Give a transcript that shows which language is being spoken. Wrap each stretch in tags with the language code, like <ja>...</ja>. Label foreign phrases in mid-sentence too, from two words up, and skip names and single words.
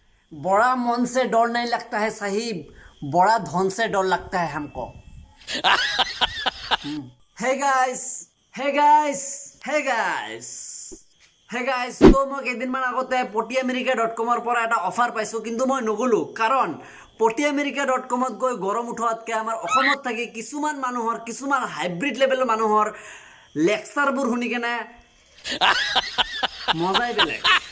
<hi>बड़ा मन से डर नहीं लगता है साहिब, बड़ा धन से डर लगता है हमको।</hi> <en>Hey guys, hey guys, hey guys, hey guys,</en> <hi>तो मैं</hi> <as>কেইদিনমান আগতে potiamerika.com পৰা এটা অফাৰ পাইছো, কিন্তু মই নগলো কাৰণ potiamerika.com গৈ গৰম উঠোৱাতকৈ আমাৰ অসমত থাকি কিছুমান মানুহৰ কিছুমান হাইব্ৰিড লেভেলৰ মানুহৰ লেকচাৰবোৰ শুনি কেনে মজাই বেলেগ।</as>